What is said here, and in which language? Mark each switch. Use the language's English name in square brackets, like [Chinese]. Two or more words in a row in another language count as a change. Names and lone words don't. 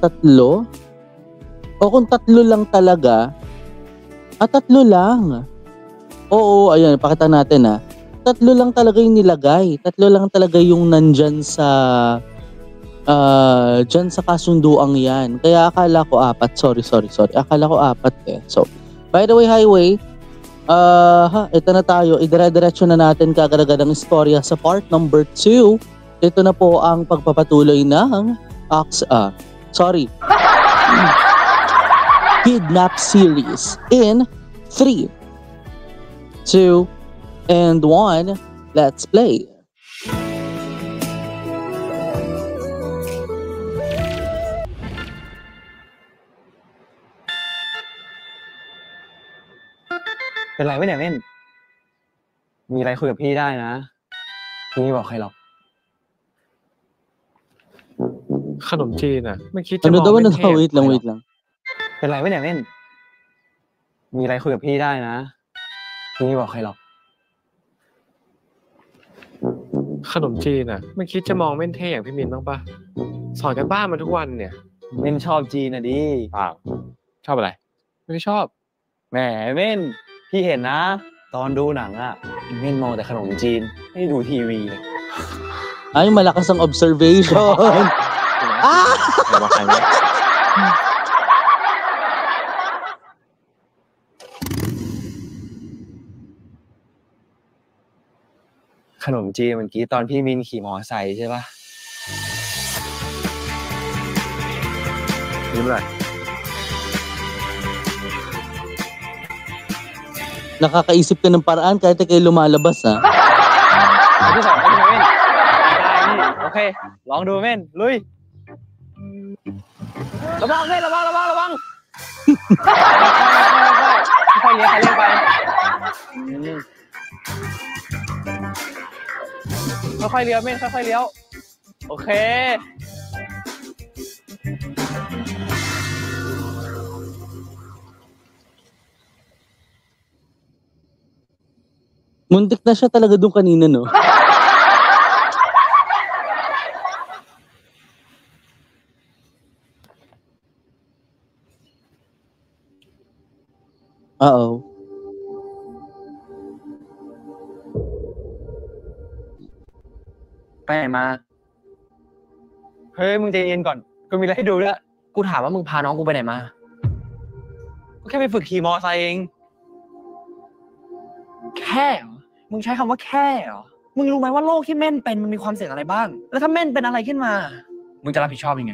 [Filipino] O kung 3 lang talaga, 3 lang. Oo, ayun, pakita natin 3 lang talaga yung nilagay. 3 lang talaga yung nandyan sa dyan sa kasunduang yan. Kaya akala ko 4. Sorry. Akala ko 4 eh. [English] So, by the way, highway, [Filipino] ito na tayo. Idire-diretso na natin kagad ang istorya sa part number 2. Ito na po ang pagpapatuloy ng Kidnap series in 3, 2, and 1. [English] Let's play. [Thai] เป็นไรวะเนี่ยเม่นมีอะไรคุยกับพี่ได้นะพี่ไม่บอกใครหรอก ขนมจีนอ่ะไม่คิดจะมองเป็นเทพ [Filipino] wait lang [Thai] เป็นไรวะเนี่ยเม่นมีอะไรคุยกับพี่ได้นะพี่ไม่บอกใครหรอก ขนมจีนอ่ะไม่คิดจะมองเม่นเท่อย่างพี่มินบ้างปะสอนกันบ้านมาทุกวันเนี่ย เม่นชอบจีนอ่ะดิ ชอบอะไรไม่ได้ชอบ แหมเม่นพี่เห็นนะตอนดูหนังอ่ะเม่นมองแต่ขนมจีนไม่ดูทีวีเลย [Filipino] Ay, malakas ang observation. Makanya. [Thai] ขนมจีนเมื่อกี้ตอนพี่มินขี่มอไซค์ใช่ปะ ยิ้มอะไร [Filipino] Nakakaisip ka ng paraan kahit kayo lumalabas ha. [Thai] ที่สองเป็นไงเม่นได้นี่โอเคลองดูเม่นลุยระวังเม่นระวังค่อยๆเลี้ยวไปค่อยๆเลี้ยวเม่นค่อยๆเลี้ยวโอเค [Filipino] Muntik na siya talaga doon kanina, no? Uh-oh. [Thai] ไปไหนมาเฮ้ยมึงใจเย็นก่อนกูมีอะไรให้ดูด้วยกูถามว่ามึงพาน้องกูไปไหนมาก็แค่ไปฝึกขี่มอไซค์เองแค่เหรอมึงใช้คำว่าแค่เหรอมึงรู้ไหมว่าโรคที่เม่นเป็นมันมีความเสี่ยงอะไรบ้างแล้วถ้าเม่นเป็นอะไรขึ้นมามึงจะรับผิดชอบยังไง